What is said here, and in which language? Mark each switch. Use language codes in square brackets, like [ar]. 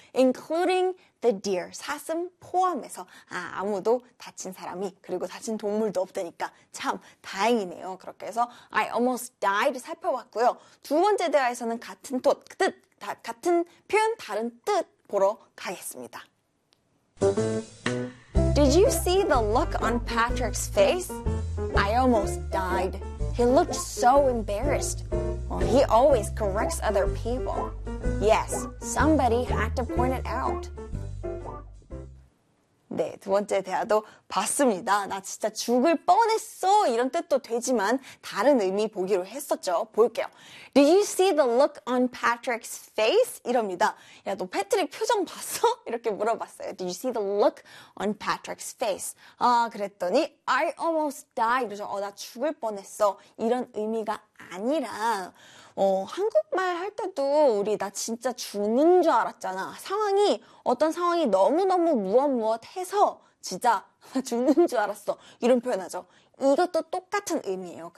[en] Including the deer, [ko] 사슴 포함해서 아, 아무도 다친 사람이 그리고 다친 동물도 없다니까 참 다행이네요. 그렇게 해서 [en] I almost died [ko] 살펴봤고요. 두 번째 대화에서는 같은 뜻, 같은 표현, 다른 뜻 보러 가겠습니다. [en] Did you see the look on Patrick's face? I almost died. He looked so embarrassed. Well, he always corrects other people. Yes, somebody had to point it out. [ko] 네, 두 번째 대화도 봤습니다. 나 진짜 죽을 뻔했어. 이런 뜻도 되지만 다른 의미 보기로 했었죠. 볼게요. [en] Did you see the look on Patrick's face? [ko] 이럽니다. 야, 너 패트릭 표정 봤어? 이렇게 물어봤어요. [en] Did you see the look on Patrick's face? [ko] 아, 그랬더니 [en] I almost died. [ko] 그래서 나 죽을 뻔했어. 이런 의미가 아니라 한국말 할 때도 우리 나 진짜 죽는 줄 알았잖아. 상황이 어떤 상황이 너무너무 무엇무엇해서 진짜 죽는 줄 알았어. 이런 표현하죠. 이것도 똑같은 의미예요.